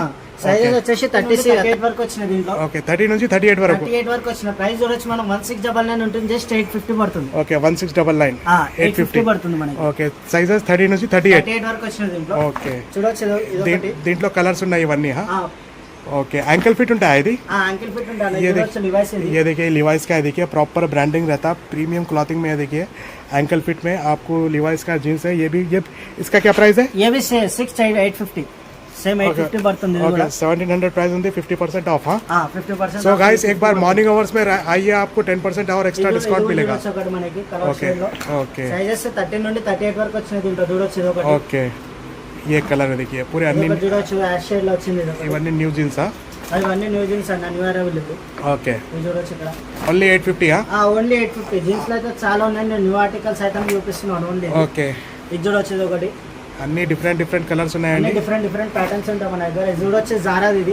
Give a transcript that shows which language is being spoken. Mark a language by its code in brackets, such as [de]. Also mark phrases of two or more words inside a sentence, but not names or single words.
[te] సైజెస్ వచ్చేసి 38 వరకు వచ్చిన దీంట్లో. ఓకే 30 నుంచి 38 వరకు. 38 వరకు వచ్చిన ప్రైస్ చూడొచ్చు మనం 1699 ఉంటుంది, జస్ట్ 850 పడుతుంది. ఓకే 1699 850 పడుతుంది మనకి. ఓకే సైజెస్ 30 నుంచి 38. 38 వరకు వచ్చిన దీంట్లో. ఓకే చూడొచ్చు ఇది ఒకటి. దీంట్లో కలర్స్ ఉన్నాయి ఇవన్నీ. ओके [en] ankle fit [te] ఉంటాయా ఇది. [en] ankle fit [hi] ఉంటాయి. ये देखिए लिवाइस है. ये देखिए लिवाइस का है. देखिए [en] proper branding [hi] रहता है [en] premium clothing [hi] में. देखिए [en] ankle fit [hi] में आपको लिवाइस का जींस है. ये भी ये इसका क्या प्राइस है. ये भी 6850 सेम 850 पड़ती है. ओके 1700 प्राइस ఉంది 50% ऑफ. हां 50%. सो गाइस एक बार [en] morning hours [hi] में आइए आपको 10% और [en] extra discount [hi] मिलेगा. ओके ओके [te] साइजेस 13 నుండి 38 వరకు వచ్చిన దీంట్లో చూడొచ్చు ఇది ఒకటి. [hi] ओके ये कलर है देखिए पूरे अन्नी [te] చూడొచ్చు యాష్ షేడ్ లో వచ్చింది ఇది. ఇవన్నీ న్యూ జీన్స్. ఇవన్నీ న్యూ జీన్స్ అండి, న్యూ అరైవల్ ఇది. ఓకే ఇది చూడొచ్చు ఇక్కడ. ఓన్లీ 850. ఓన్లీ 850. జీన్స్ లో అయితే చాలా ఉన్నాయి, నేను న్యూ ఆర్టికల్స్ అయితే చూపిస్తున్నాను ఓన్లీ. ఓకే ఇది చూడొచ్చు ఇది ఒకటి. అన్ని డిఫరెంట్ కలర్స్ ఉన్నాయండి. డిఫరెంట్ ప్యాటర్న్స్ ఉంటాయి మన దగ్గర. ఇది చూడొచ్చు జారా ఇది.